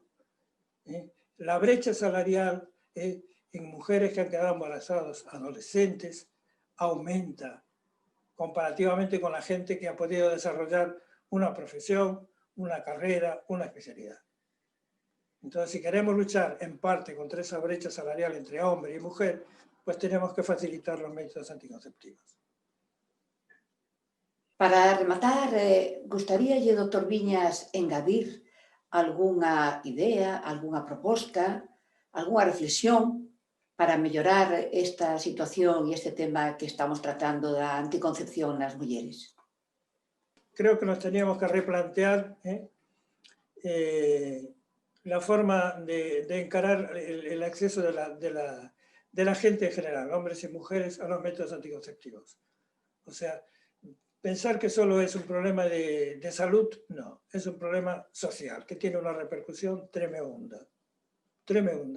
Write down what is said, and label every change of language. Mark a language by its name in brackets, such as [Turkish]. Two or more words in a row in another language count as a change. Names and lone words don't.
[Spanish] La brecha salarial en mujeres que han quedado embarazadas, adolescentes, aumenta comparativamente con la gente que ha podido desarrollar una profesión, una carrera, una especialidad. Entonces, si queremos luchar en parte contra esa brecha salarial entre hombre y mujer, pues tenemos que facilitar los métodos anticonceptivos. [Galician] Para rematar, gustaríalle, doctor Viñas, engadir algunha idea, algunha proposta, algunha reflexión para mellorar esta situación e este tema que estamos tratando da anticoncepción nas mulleres? [Spanish] Creo que nos teníamos que replantear la forma de encarar el acceso de la gente en general, hombres y mujeres, a los métodos anticonceptivos. O sea, pensar que solo es un problema de salud, no, es un problema social, que tiene una repercusión tremenda, tremenda.